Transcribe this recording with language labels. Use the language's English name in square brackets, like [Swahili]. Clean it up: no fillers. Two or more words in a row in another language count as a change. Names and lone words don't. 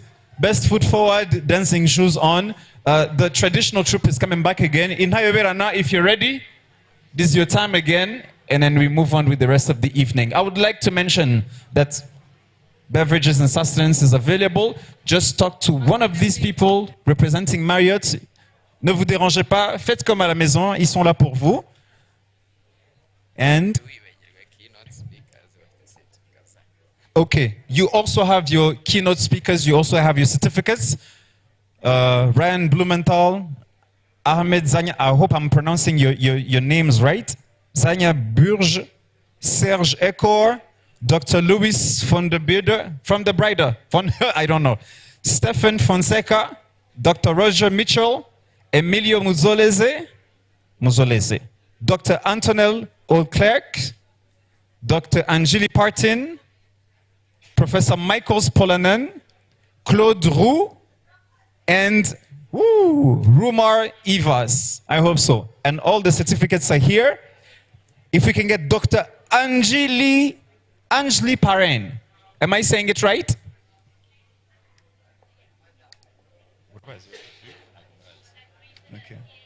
[English] Best foot forward, dancing shoes on. The traditional troupe is coming back again. In Hayoverana, if you're ready, this is your time again. And then we move on with the rest of the evening. I would like to mention that beverages and sustenance is available. Just talk to one of these people representing Marriott. [French] Ne vous dérangez pas. Faites comme à la maison. Ils sont là pour vous. [English] And okay, you also have your keynote speakers. You also have your certificates. Ryan Blumenthal, Ahmed Zanya. I hope I'm pronouncing your names right. Zanya Burge, Serge Ekor, Dr. Louis von der Bieder, from the Brider, I don't know. Stephen Fonseca, Dr. Roger Mitchell, Emilio Muzolese, Dr. Antonel Olclerc, Dr. Angeli Partin, Professor Michael Spolanen, Claude Roux, and Rumar Ivas. I hope so. And all the certificates are here. If we can get Dr. Angeli Parrain. Am I saying it right? Okay.